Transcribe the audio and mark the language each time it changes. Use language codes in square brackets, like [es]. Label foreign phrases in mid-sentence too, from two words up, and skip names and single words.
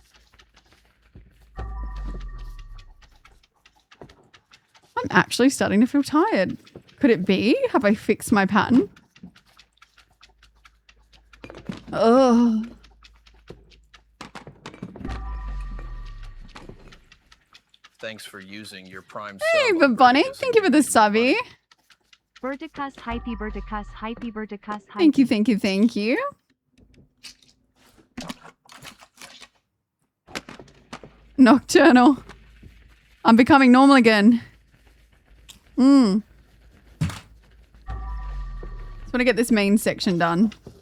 [en] I'm actually starting to feel tired. Could it be? Have I fixed my pattern? Ugh. Thanks for using your Prime Hey, sub. but Bunny, thank you for the subby. Verticus, hypey, verticus, hypey, verticus, hypey. Thank you, thank you, thank you. Nocturnal. I'm becoming normal again. Just want to get this main section done.